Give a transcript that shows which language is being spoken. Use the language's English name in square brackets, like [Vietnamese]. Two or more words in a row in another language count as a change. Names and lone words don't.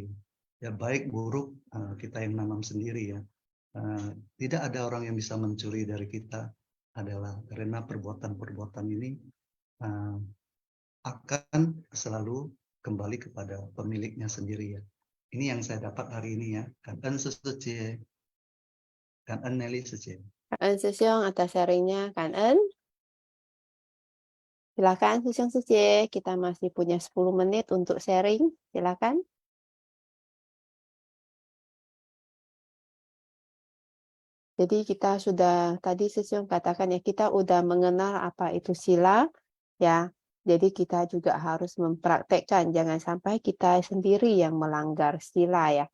[Indonesian] Ya baik buruk kita yang nanam sendiri ya. Tidak ada orang yang bisa mencuri dari kita, adalah karena perbuatan-perbuatan ini akan selalu kembali kepada pemiliknya sendiri ya. Ini yang saya dapat hari ini ya. [Vietnamese] Cảm ơn sư chị. Cảm ơn Nelly sư chị. Cảm ơn sư Xiong atas sharingnya. Cảm ơn. Silakan sư Xiong sư chị. [Indonesian] Kita masih punya 10 menit untuk sharing. Silakan. Jadi kita sudah, tadi sư Xiong katakan ya, kita udah mengenal apa itu sila ya. Jadi kita juga harus mempraktekkan, jangan sampai kita sendiri yang melanggar sila ya.